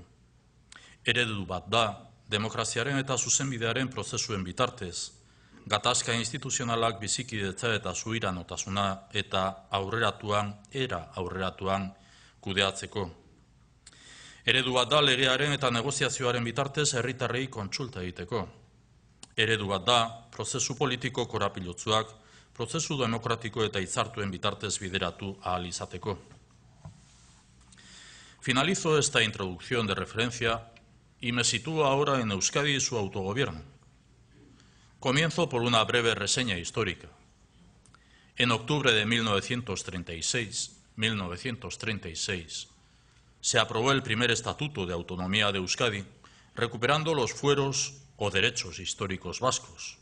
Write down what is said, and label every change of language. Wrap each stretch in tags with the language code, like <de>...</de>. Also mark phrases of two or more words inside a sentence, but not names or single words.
<eu>Eredu bat da, demokraziaren eta zuzenbidearen prozesuen bitartez, gatazka instituzionalak bizikidetza eta subiranotasuna eta era aurreratuan kudeatzeko. Eredu bat da legearen eta negoziazioaren bitartez herritarrei kontsulta egiteko. Eredu bat da prozesu politiko korapilotzuak prozesu demokratiko eta hitzartuen bitartez bideratu ahal izateko.</eu> <es>Finalizo esta introducción de referencia y me sitúo ahora en Euskadi y su autogobierno. Comienzo por una breve reseña histórica. En octubre de 1936, se aprobó el primer Estatuto de Autonomía de Euskadi, recuperando los fueros o derechos históricos vascos.</es>